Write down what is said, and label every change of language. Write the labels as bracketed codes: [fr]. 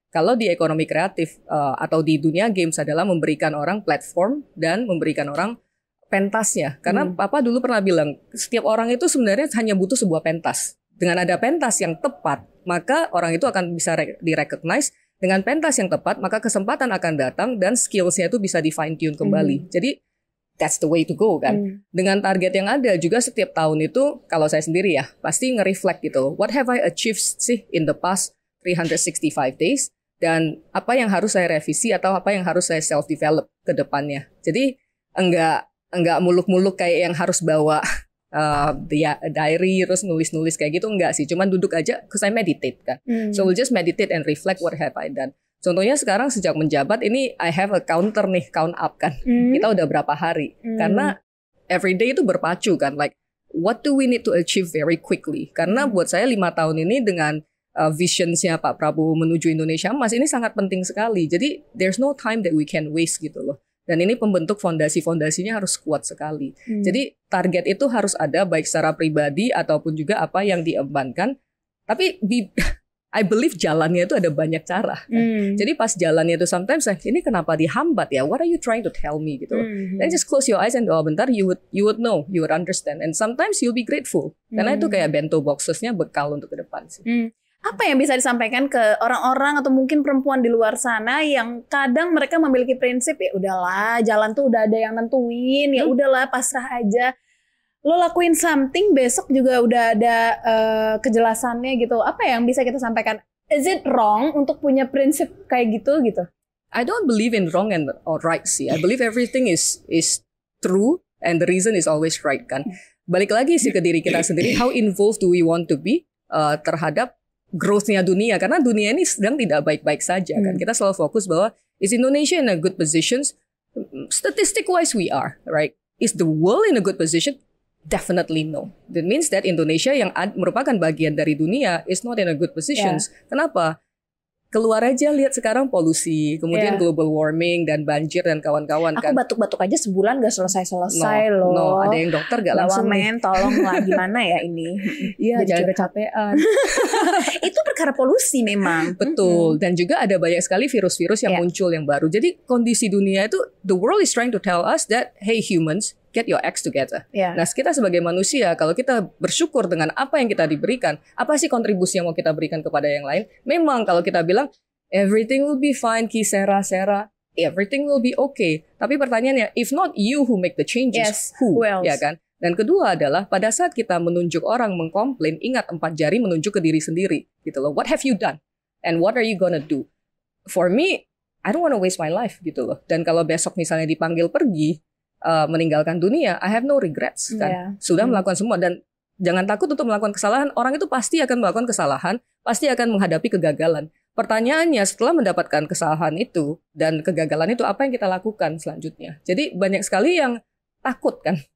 [id] Kalau di ekonomi kreatif atau di dunia games adalah memberikan orang platform dan memberikan orang pentasnya. Karena Papa dulu pernah bilang, setiap orang itu sebenarnya hanya butuh sebuah pentas. Dengan ada pentas yang tepat, maka orang itu akan bisa di-recognize. Dengan pentas yang tepat, maka kesempatan akan datang dan skills-nya itu bisa di-fine-tune kembali. Jadi, [en] that's the way to go [id] kan. Dengan target yang ada juga setiap tahun itu, kalau saya sendiri ya, pasti nge-reflect gitu. [en] What have I achieved sih in the past 365 days? [id] Dan apa yang harus saya revisi atau apa yang harus saya self-develop ke depannya. Jadi, enggak muluk-muluk kayak yang harus bawa diary terus nulis-nulis kayak gitu, enggak sih. Cuman duduk aja, [en] because I meditate [id] kan. [en] So we'll just meditate and reflect what have I done. [id] Contohnya sekarang sejak menjabat ini [en] I have a counter nih, count up kan. [id] Kita udah berapa hari. Karena everyday itu berpacu kan. [en] Like what do we need to achieve very quickly. [id] Karena buat saya 5 tahun ini dengan visionsnya Pak Prabowo menuju Indonesia Emas ini sangat penting sekali. [en] Jadi there's no time that we can waste gitu loh. [id] Dan ini pembentuk fondasi-fondasinya harus kuat sekali. Jadi target itu harus ada baik secara pribadi ataupun juga apa yang diembankan. Tapi [en] I believe [id] jalannya itu ada banyak cara. Jadi pas jalannya itu sometimes ini kenapa dihambat ya? [en] What are you trying to tell me gitu? Then just close your eyes and bentar you would know, you would understand. And sometimes you'll be grateful. [id] Karena itu kayak bento boxesnya bekal untuk ke depan sih. Apa yang bisa disampaikan ke orang-orang atau mungkin perempuan di luar sana yang kadang mereka memiliki prinsip ya udahlah jalan tuh udah ada yang nentuin ya udahlah pasrah aja, lo lakuin something besok juga udah ada kejelasannya gitu. Apa yang bisa kita sampaikan? [en] Is it wrong [id] untuk punya prinsip kayak gitu? [en] I don't believe in wrong or right sih. I believe everything is true and the reason is always right kan. [id] Balik lagi sih ke diri kita sendiri, [en] how involved do we want to be [id] terhadap growth-nya dunia, karena dunia ini sedang tidak baik-baik saja kan. Kita selalu fokus bahwa [en] is Indonesia in a good positions? Statistic wise we are, right? Is the world in a good position? Definitely no. That means that Indonesia [id] yang merupakan bagian dari dunia [en] is not in a good positions. [id] Kenapa? Keluar aja lihat sekarang polusi, kemudian global warming dan banjir dan kawan-kawan kan. Aku batuk-batuk aja sebulan gak selesai-selesai loh. No, ada yang dokter gak langsung. Men, tolong lah gimana ya ini. Iya, jangan kecapean. Itu perkara polusi memang. Betul, dan juga ada banyak sekali virus-virus yang muncul yang baru. Jadi kondisi dunia itu, [en] the world is trying to tell us that, hey humans, get your acts together. Yeah. [id] Nah, kita sebagai manusia, kalau kita bersyukur dengan apa yang kita diberikan, apa sih kontribusi yang mau kita berikan kepada yang lain? Memang kalau kita bilang, [en] everything will be fine, Kisera, Sera, everything will be okay. [id] Tapi pertanyaannya, [en] if not you who make the changes, who else? [id] Ya kan? Dan kedua adalah, pada saat kita menunjuk orang mengkomplain, ingat 4 jari menunjuk ke diri sendiri. Gitu loh. [en] What have you done? And what are you gonna do? For me, I don't want to waste my life [id] gitu loh. Dan kalau besok misalnya dipanggil pergi, meninggalkan dunia, [en] I have no regrets [id] kan. Sudah melakukan semua dan jangan takut untuk melakukan kesalahan. Orang itu pasti akan melakukan kesalahan, pasti akan menghadapi kegagalan. Pertanyaannya setelah mendapatkan kesalahan itu dan kegagalan itu apa yang kita lakukan selanjutnya? Jadi banyak sekali yang takut kan.